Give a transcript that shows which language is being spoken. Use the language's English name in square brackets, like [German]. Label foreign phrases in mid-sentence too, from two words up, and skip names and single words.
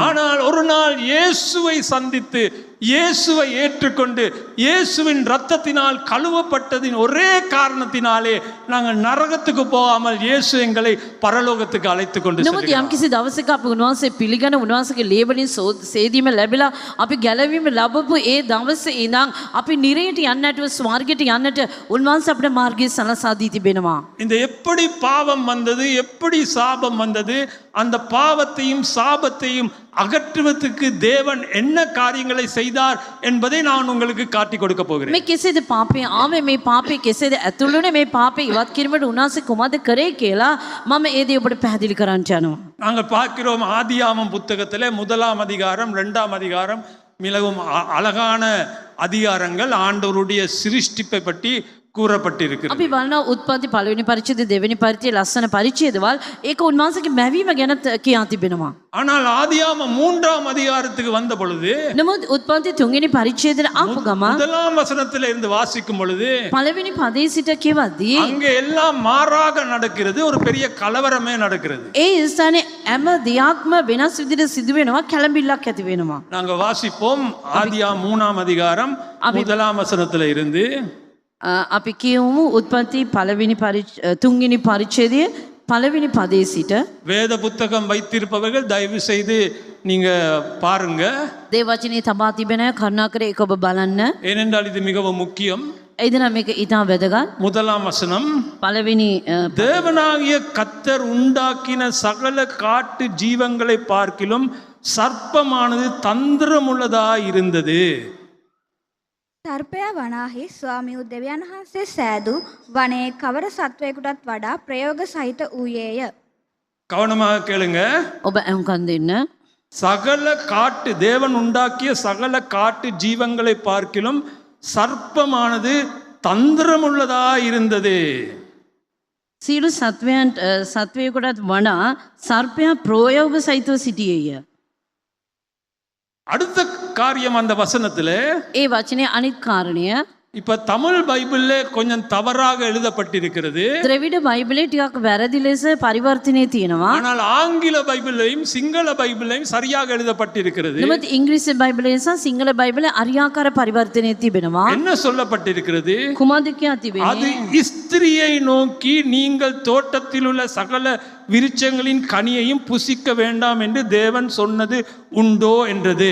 [Tamil] ஆனால் ஒரு நாள் இயேசுவை சந்தித்து இயேசுவை ஏற்றுக்கொண்டு இயேசுவின் ரத்தத்தினால் கழுவப்பட்டதின் ஒரே காரணத்தினாலே நாங்கள் நரகத்துக்கு போகாமல் இயேசு எங்களை பரலோகத்துக்கு அழைத்து கொண்டு [Sinhala] නමුත් යම්කිසි දවසක අපි උන්වහන්සේ පිළිගන උන්වහන්සේගේ ලේ වලින් සේදීම ලැබිලා අපි ගැලවීම ලැබපු ඒ දවසේ ඉඳන් අපි නිරයට යන්නට ස්වර්ගයට යන්නට උන්වහන්සේ අපේ මාර්ගය සලසා දී තිබෙනවා. [Tamil] இந்த எப்படி பாவம் வந்தது, எப்படி சாபம் வந்தது, அந்த பாவத்தையும் சாபத்தையும் அகற்றுவதற்கு தேவன் என்ன காரியங்களை செய்தார் என்பதை நான் உங்களுக்கு காட்டி கொடுக்க போகிறேன். [Sinhala] මේ කෙසේද පාපේ ආවේ, මේ පාපේ කෙසේද ඇතුළුනේ, මේ පාපේ ඉවත් කිරීමට උන්වහන්සේ කුමක්ද කරේ කියලා මම ඒ දේ ඔබට පැහැදිලි කරන්න යනවා. [Tamil] நாங்கள் பார்க்கிறோம் ஆதியாகமம் புத்தகத்திலே 1ஆம் அதிகாரம் 2ஆம் அதிகாரம் மிகவும் அழகான அதிகாரங்கள் ஆண்டவருடைய சிருஷ்டிப்பை பற்றி கூறப்பட்டிருக்கிறது. [Sinhala] අපි බලනවා උත්පත්ති පළවෙනි පරිච්ඡේදය දෙවෙනි පරිච්ඡේදය ලස්සන පරිච්ඡේදවල් ඒක උන්වහන්සේගේ මැවීම ගැන කියා තිබෙනවා. [Tamil] ஆனால் ஆதியாகமம் 3ஆம் அதிகாரத்துக்கு வந்த பொழுது [Sinhala] නමුත් උත්පත්ති තුන්වෙනි පරිච්ඡේදයට ආපු ගම [Tamil] 1ஆம் வசனத்திலே இருந்து வாசிக்கும் பொழுது [Sinhala] පළවෙනි පදේ සිට කියවද්දී [Tamil] அங்கே எல்லாம் மாறாக நடக்கிறது, ஒரு பெரிய கலவரமே நடக்கிறது. [Sinhala] ඒ ස්ථානේ හැම දෙයක්ම වෙනස් විදිහට සිදු වෙනවා, කැළඹිල්ලක් ඇති වෙනවා. [Tamil] நாங்க வாசிப்போம் ஆதியாகமம் 3ஆம் அதிகாரம் 1ஆம் வசனத்திலே இருந்து [Sinhala] අපි කියමු උත්පත්ති තුන්වෙනි පරිච්ඡේදය පළවෙනි පදේ සිට. [Tamil] வேத புத்தகம் வைத்திருப்பவர்கள் தயவு செய்து நீங்க பாருங்க. [Sinhala] දේව වචනේ තබා තිබෙන කරුණාකර ඒක ඔබ බලන්න. [Tamil] ஏனென்றால் இது மிகவும் முக்கியம். [Sinhala] එදින මේක ඊටම වැදගත්. [Tamil] 1ஆம் வசனம், [Sinhala] පළවෙනි [Tamil] தேவனாகிய கர்த்தர் உண்டாக்கின சகல காட்டு ஜீவங்களை பார்க்கிலும் சர்ப்பமானது தந்திரமுள்ளதாய் இருந்தது. [Sinhala] සර්පයා වනාහි ස්වාමියු දෙවියන් වහන්සේ සෑදූ වනයේ කවර සත්වයකටත් වඩා ප්‍රයෝග සහිත වූයේය. [Tamil] கவனமாக கேளுங்க. [Sinhala] ඔබ අහුම්කන් දෙන්න. [Tamil] சகல காட்டு தேவன் உண்டாக்கிய சகல காட்டு ஜீவங்களை பார்க்கிலும் சர்ப்பமானது தந்திரமுள்ளதாய் இருந்தது. [Sinhala] සියලු සත්වයකටත් වඩා සර්පයා ප්‍රයෝග සහිතව සිටියේය. [Tamil] அடுத்த காரியம் அந்த வசனத்திலே [Sinhala] ඒ වචනේ අනිත් කාරණය [Tamil] இப்ப தமிழ் பைபிள்ல கொஞ்சம் தவறாக எழுதப்பட்டிருக்கிறது. [Sinhala] ද්‍රවිඩ බයිබලේ ටිකක් වැරදි ලෙස පරිවර්තනය තියෙනවා. [Tamil] ஆனால் ஆங்கில பைபிளையும் சிங்கள பைபிளையும் சரியாக எழுதப்பட்டிருக்கிறது. [Sinhala] නමුත් ඉංග්‍රීසි බයිබලය සහ සිංහල බයිබලේ අරියාකාර පරිවර්තනය තිබෙනවා. [Tamil] என்ன சொல்லப்பட்டிருக்கிறது? [Sinhala] කුමක්ද කියා [Tamil] அது [Sinhala] තිබෙන්නේ? [Tamil] ஸ்திரியை நோக்கி நீங்கள் தோட்டத்தில் உள்ள சகல விருட்சங்களின் கனியையும் புசிக்க வேண்டாம் என்று தேவன் சொன்னது உண்டோ என்றது.